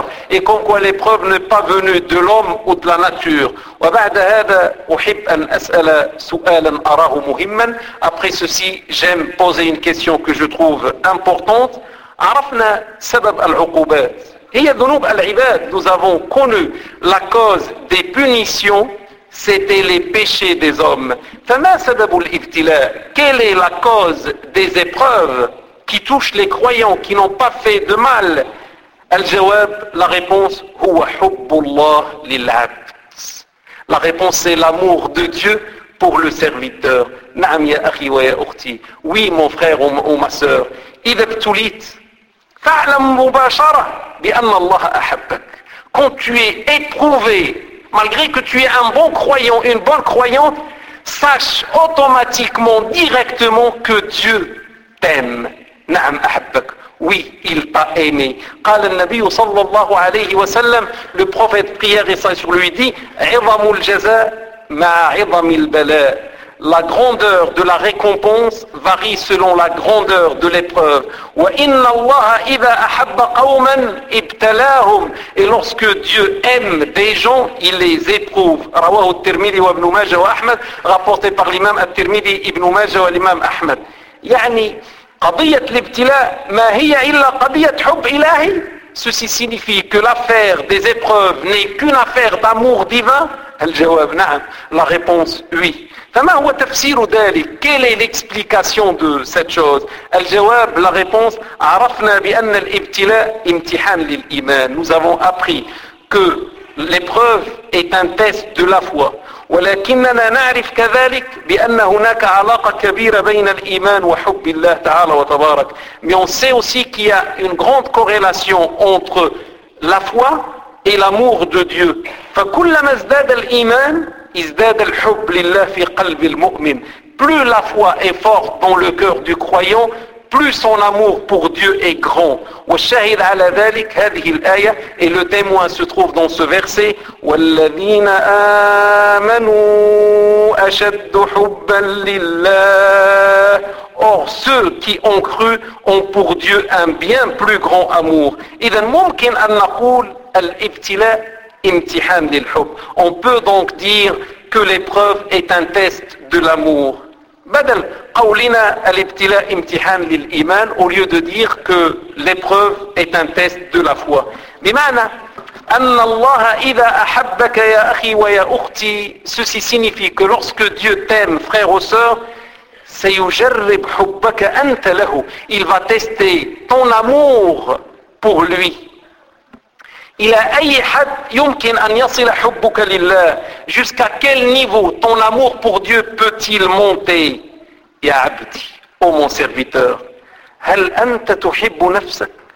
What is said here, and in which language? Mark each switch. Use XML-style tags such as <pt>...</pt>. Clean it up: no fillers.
<fr>Et comme quoi l'épreuve n'est pas venue de l'homme ou de la nature. Après ceci, j'aime poser une question que je trouve importante.</fr> <ar>عرفنا سبب العقوبات هي ذنوب العباد.</ar> <fr>Nous avons connu la cause des punitions, c'était les péchés des hommes.</fr> <ar>فما سبب الابتلاء,</ar> <fr>quelle est la cause des épreuves qui touchent les croyants qui n'ont pas fait de mal?</fr> <ar>الجواب,</ar> <fr>la réponse,</fr> <ar>هو حب الله للعبد.</ar> <fr>La réponse est l'amour de Dieu pour le serviteur.</fr> <ar>نعم يا أخي ويا أختي.</ar> <fr>Oui mon frère ou ma sœur.</fr> <ar>إذا ابتليت فاعلم مباشرة بأن الله أحبك.</ar> <fr>Quand tu es éprouvé, malgré que tu es un bon croyant, une bonne croyante, sache automatiquement, directement que Dieu t'aime.</fr> <ar>نعم أحبك.</ar> <fr>Oui, il t'a aimé.</fr> <ar>قال النبي صلى الله عليه وسلم,</ar> <fr>le prophète prière et sur lui dit,</fr> <ar>عظم الجزاء مع عظم البلاء.</ar> <fr>La grandeur de la récompense varie selon la grandeur de l'épreuve.</fr> <ar>وَإِنَّ اللَّهَ إِذَا أَحَبَّ قَوْمًا إِبْتَلَاهُمْ.</ar> <fr>Et lorsque Dieu aime des gens, il les éprouve.</fr> <ar>رواه الترمذي وابن ماجه وأحمد.</ar> <fr>Rapporté par l'imam</fr> <ar>الترمذي, ابن ماجه والإمام أحمد. يعني قضية الابتلاء ما هي إلا قضية حب إلهي.</ar> <fr>Ceci signifie que l'affaire des épreuves n'est qu'une affaire d'amour divin.</fr> <ar>الجواب نعم.</ar> <fr>La réponse oui.</fr> <ar>فما هو تفسير ذلك؟</ar> <fr>Quelle est l'explication de cette chose؟</fr> <ar>الجواب,</ar> <fr>la réponse,</fr> <ar>عرفنا بأن الابتلاء امتحان للإيمان.</ar> <fr>Nous avons appris que l'épreuve est un test de la foi.</fr> <ar>ولكننا نعرف كذلك بأن هناك علاقة كبيرة بين الإيمان وحب الله تعالى وتبارك.</ar> <fr>Mais on sait aussi qu'il y a une grande corrélation entre la foi et l'amour de Dieu.</fr> <ar>فكلما ازداد الإيمان ازداد الحب لله في قلب المؤمن.</ar> <fr>Plus la foi est forte dans le cœur du croyant, plus son amour pour Dieu est grand.</fr> <ar>والشاهد على ذلك هذه الآية.</ar> <fr>Et le témoin se trouve dans ce verset.</fr> <ar>والذين آمنوا أشد حبا لله.</ar> <fr>Or ceux qui ont cru ont pour Dieu un bien plus grand amour.</fr> <ar>إذن ممكن أن نقول الابتلاء امتحان للحب.</ar> <fr>On peut donc dire que l'épreuve est un test de l'amour.</fr> <ar>بدل قولنا الابتلاء امتحان للإيمان,</ar> <fr>au lieu de dire que l'épreuve est un test de la foi.</fr> <ar>بمعنى أن الله إذا أحبك يا أخي ويا أختي.</ar> <fr>Ceci signifie que lorsque Dieu t'aime, frère ou sœur,</fr> <ar>سيجرب حبك أنت له.</ar> <fr>Il va tester ton amour pour lui.</fr> <ar>إلى أي حد يمكن أن يصل حبك لله؟</ar> <fr>Jusqu'à quel niveau ton amour pour Dieu peut-il monter؟</fr> <ar>يا عبدي,</ar> <fr>ô mon serviteur,</fr> <ar>هل أنت تحب نفسك</ar>